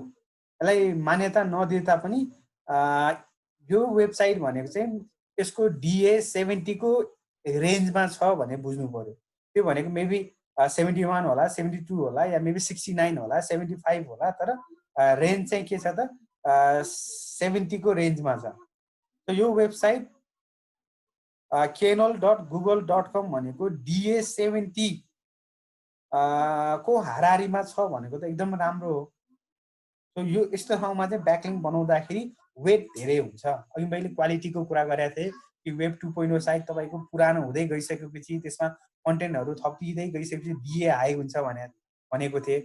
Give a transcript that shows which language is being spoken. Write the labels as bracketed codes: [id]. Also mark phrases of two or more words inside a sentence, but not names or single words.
[ne] यसलाई मान्यता नदिए तापनि यो वेबसाइट भनेको चाहिँ यसको DA70 को रेन्जमा छ भने बुझ्नु पर्यो। त्यो भनेको मेबी 71 होला, 72 होला, या मेबी 69 होला, 75 होला, तर रेन्ज चाहिँ के छ त 70 को रेन्जमा छ। यो वेबसाइट knol.google.com भनेको DA70 को हाराहारीमा छ भनेको त एकदम राम्रो हो। सो यो यस्तो ठाउँमा चाहिँ ब्याकलिङ्क बनाउँदाखेरि वेट धेरै हुन्छ। अघि मैले क्वालिटीको कुरा गरेको थिएँ कि [en] web 2.0 site [ne] तपाईँको पुरानो हुँदै गइसकेपछि त्यसमा कन्टेन्टहरू थपिँदै गइसकेपछि [en] DA high [ne] हुन्छ भनेको थिएँ।